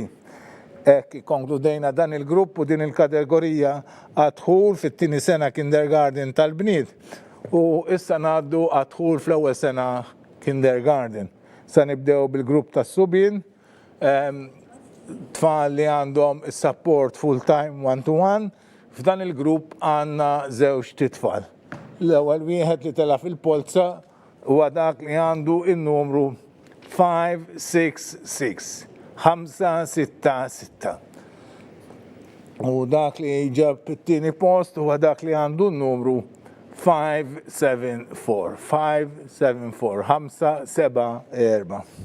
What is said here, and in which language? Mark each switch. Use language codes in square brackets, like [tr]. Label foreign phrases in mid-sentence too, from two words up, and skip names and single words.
[mt] Hekk konkludejna dan il-grupp u din il-kategorija għadħul fit-tieni sena kindergarten tal-bniet. U issa ngħaddu għadħul fl-ewwel sena kindergarten. Sa nibdew bil-grupp tas-subien, tfal li għandhom is- [en] support full-time one-to-one. [mt] F'dan il-grupp għandna żewġ titfal. L-ewwel wieħed li tela fil-polza huwa dak li għandu in-numru 566, 566. U dak li ġab it-tieni post huwa dak li għandu n-numru 574, 574.